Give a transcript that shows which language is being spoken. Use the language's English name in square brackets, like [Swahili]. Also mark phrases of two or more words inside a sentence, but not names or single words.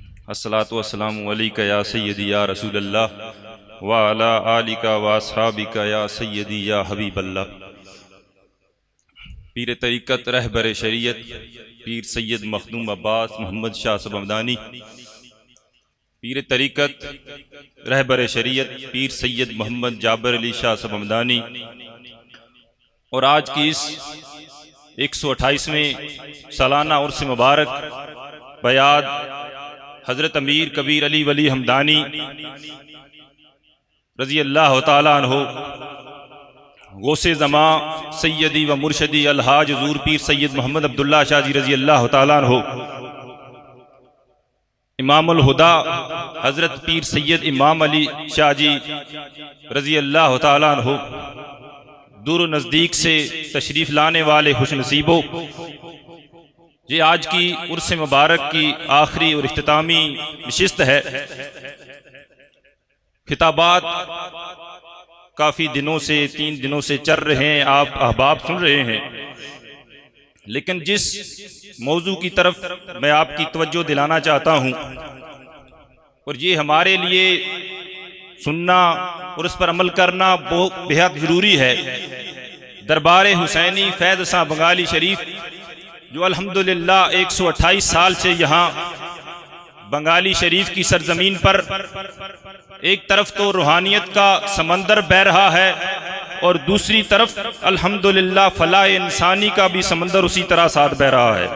[Arabic] الصلاة والسلام عليك يا سيدي يا رسول الله وعلى آلك وأصحابك يا سيدي يا حبيب الله. [Urdu] پیر طریقت رہبر شریعت پیر سید مخدوم عباس محمد شاہ صمدنی، پیر طریقت رہبر شریعت پیر سید محمد جابر علی شاہ صمدنی اور آج کی اس 128ویں سالانہ عرس مبارک بیاد حضرت امیر کبیر علی ولی ہمدانی [Arabic] رضي الله تعالى عنه [Urdu] غوث زماں سیدی و مرشدی الحاج حضور پیر سید محمد عبداللہ شاہ جی [Arabic] رضي الله تعالى عنه, [Urdu] امام الہدیٰ حضرت پیر سید امام علی شاہ جی [Arabic] رضي الله تعالى عنه, [Urdu] دور نزدیک سے تشریف لانے والے خوش نصیبو، یہ آج کی عرس مبارک کی آخری اور اختتامی نشست ہے. خطابات کافی دنوں سے 3 دنوں سے چل رہے ہیں، آپ احباب سن رہے ہیں، لیکن جس موضوع کی طرف میں آپ کی توجہ دلانا چاہتا ہوں اور یہ ہمارے لیے سننا اور اس پر عمل کرنا بہت بے حد ضروری ہے. دربار حسینی فیض ساں بنگالی شریف جو الحمدللہ 128 سال سے یہاں بنگالی شریف کی سرزمین پر ایک طرف تو روحانیت کا سمندر بہہ رہا ہے اور دوسری طرف الحمدللہ فلاح انسانی کا بھی سمندر اسی طرح ساتھ بہہ رہا ہے.